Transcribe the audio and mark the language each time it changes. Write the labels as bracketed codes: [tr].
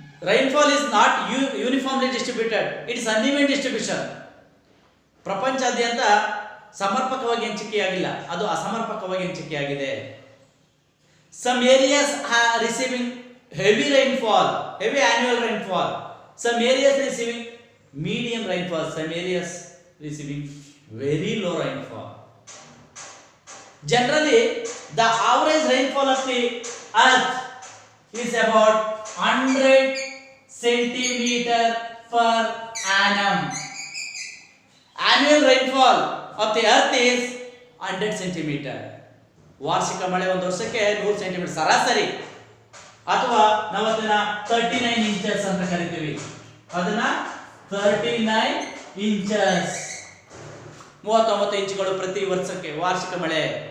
[en] Rainfall is not uniformly distributed, it is uneven distribution. [kn] ಪ್ರಪಂಚಾದ್ಯಂತ ಸಮರ್ಪಕವಾಗಿ ಹಂಚಿಕೆಯಾಗಿಲ್ಲ, ಅದು ಅಸಮರ್ಪಕವಾಗಿ ಹಂಚಿಕೆಯಾಗಿದೆ. [en] Some areas are receiving heavy rainfall, heavy annual rainfall. Some areas receiving medium rainfall, some areas receiving very low rainfall. Generally the average rainfall of the earth is about 100 centimeter per annum. Annual rainfall of the earth is 100 centimeter. [kn] ವಾರ್ಷಿಕ ಮಳೆ ಒಂದು ವರ್ಷಕ್ಕೆ 100 centimetre ಸರಾಸರಿ, ಅಥವಾ ನಾವು ಅದನ್ನ 39 inches ಅಂತ ಕರಿತೀವಿ. ಅದನ್ನ 39 ಇಂಚಸ್, 39 ಇಂಚುಗಳು ಪ್ರತಿ ವರ್ಷಕ್ಕೆ ವಾರ್ಷಿಕ ಮಳೆ.